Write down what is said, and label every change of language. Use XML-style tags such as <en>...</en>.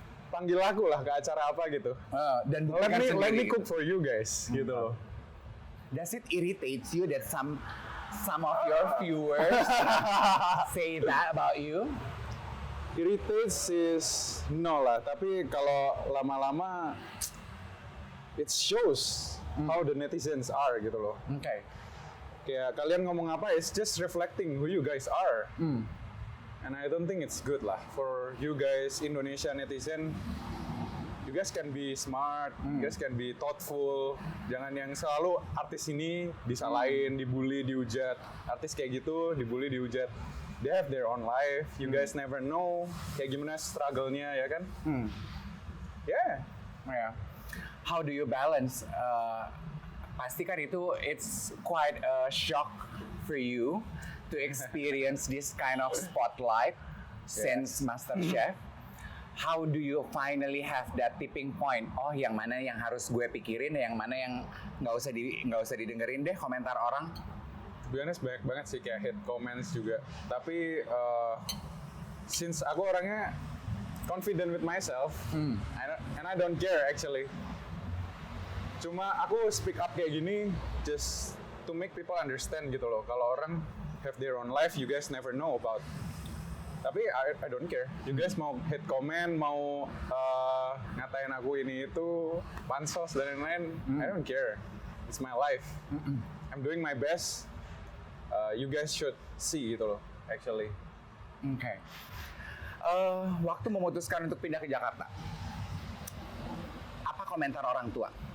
<id>Panggil aku lah ke acara apa gitu. Dan</id> <en>let me cook for you guys,</en> <id>gitu loh.</id> <en>Does it irritate you that some of your viewers say that about you? Irritates is no</en> <id>lah, tapi kalau lama-lama</id> <en>it shows how the netizens are</en> <id>gitu loh.</id> <en>Okay.</en> <id>Kayak kalian ngomong apa,</id> <en>it's just reflecting who you guys are. And I don't think it's good lah for you guys Indonesia netizen. You guys can be smart, you guys can be thoughtful.</en> <id>Jangan yang selalu artis ini disalahin, dibully, dihujat. Artis kayak gitu, dibully, dihujat.</id> <en>They have their own life. You guys never know</en> <id>kayak gimana</id> <en>struggle-nya ya kan? Yeah. How do you balance?</en> <id>Pasti kan itu</id> <en>it's quite a shock for you to experience this kind of spotlight since MasterChef. How do you finally have that tipping point?</en> <id>Oh, yang mana yang harus gue pikirin, yang mana yang nggak usah didengerin deh komentar orang. To be honest, banyak banget sih kayak hate comments juga. Tapi</id> <en>since</en> <id>aku orangnya</id> <en>confident with myself, and I don't care actually.</en> <id>Cuma aku</id> <en>speak up</en> <id>kayak gini</id> <en>just to make people understand</en> <id>gitu loh. Kalau orang</id> <en>have their own life, you guys never know about.</en> <id>Tapi</id> <en>I don't care. You guys</en> <id>mau hate comment, mau ngatain aku ini itu, pansos dan lain-lain,</id> <en>I don't care. It's my life. I'm doing my best. You guys should see</en> <id>gitu loh,</id> <en>actually. Okay.</en> <id>Waktu memutuskan untuk pindah ke Jakarta, apa komentar orang tua?</id>